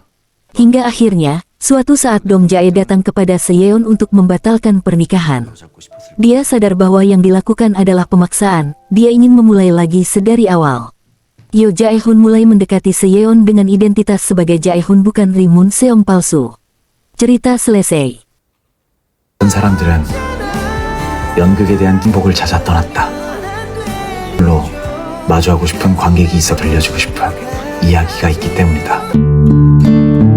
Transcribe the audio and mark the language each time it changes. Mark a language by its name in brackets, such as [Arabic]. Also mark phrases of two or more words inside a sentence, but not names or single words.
[Indonesian] Hingga akhirnya, suatu saat Dong Jae datang kepada Seyeon untuk membatalkan pernikahan. Dia sadar bahwa yang dilakukan adalah pemaksaan, dia ingin memulai lagi sedari awal. Yo Jae-hun mulai mendekati Seyeon dengan identitas sebagai Jae-hun bukan Ri Mun Seong palsu. Cerita selesai. [Korean] 어떤 사람들은 연극에 대한 행복을 찾아 떠났다. 물로 마주하고 싶은 관객이 있어 들려주고 싶은 이야기가 있기 때문이다.